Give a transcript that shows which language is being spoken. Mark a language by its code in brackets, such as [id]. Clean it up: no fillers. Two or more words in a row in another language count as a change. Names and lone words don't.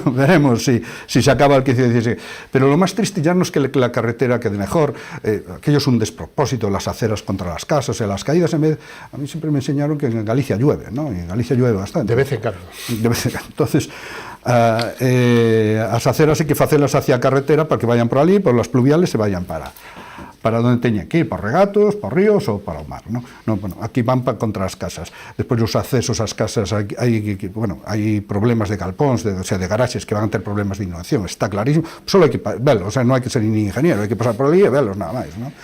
[es] Veremos si se acaba el 15 o el 16. Pero lo más triste ya no es que la carretera quede mejor, aquello es un despropósito, las aceras contra las casas, las caídas en vez... A mí siempre me enseñaron que en Galicia llueve, ¿no? Y en Galicia llueve bastante. De vez en cuando. De vez en cuando. Entonces... [gl] as aceras hai que facelas hacia a carretera [es] para que vayan [gl] por ali, [es] por las pluviales se vayan para donde [gl] teñen que ir, por regatos, por ríos ou para o mar, ¿no? No, bueno, aquí van contra as casas. Despois os accesos ás casas hai problemas de galpóns, de garaxes que van a ter problemas de inundación, está clarísimo, só hai que verlo, [es] o sea, [gl] non hai que ser ni ingeniero, hai que pasar por ali e verlos nada máis, ¿no?